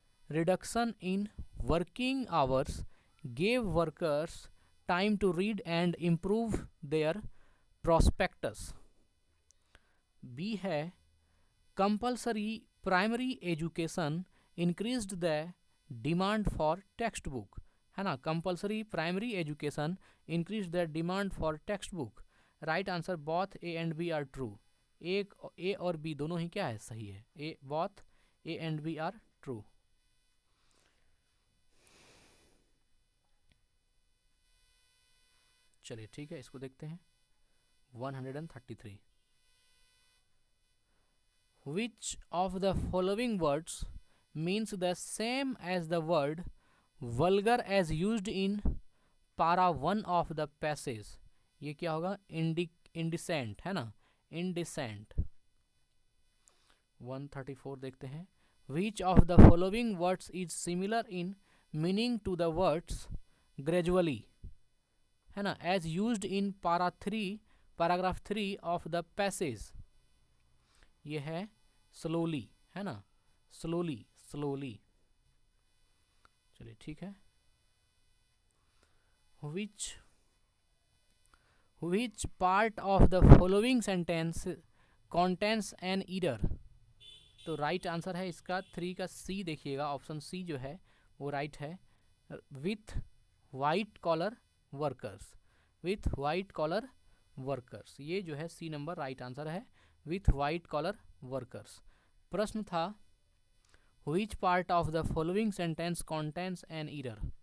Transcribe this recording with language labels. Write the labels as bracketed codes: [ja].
[en] Reduction in working hours gave workers time to read and improve their prospectus. B है compulsory primary education increased the demand for textbook, है ना. compulsory primary education increased the demand for textbook. Right answer both A and B are true. [hi] एक ए और B दोनों ही क्या है, सही है. [en] A both A and B are true. [hi] चलिए ठीक है, इसको देखते हैं. [en] 133. Which of the following words means the same as the word vulgar as used in para 1 of the passage? [hi] ये क्या होगा, indecent, है ना. indecent. 134 देखते हैं. [en] Which of the following words is similar in meaning to the words gradually, है ना, as used in paragraph 3 of the passage? [hi] ये है slowly, है ना. [en] slowly. [hi] चलिए ठीक है. [en] Which part of the following sentence contains an error? [hi] तो राइट आंसर है इसका 3 का सी. देखिएगा ऑप्शन सी जो है वो राइट है. [en] with white collar workers, with white collar workers, [hi] ये जो है सी नंबर राइट आंसर है. [en] With white collar workers. [hi] प्रश्न था [en] which part of the following sentence contains an error?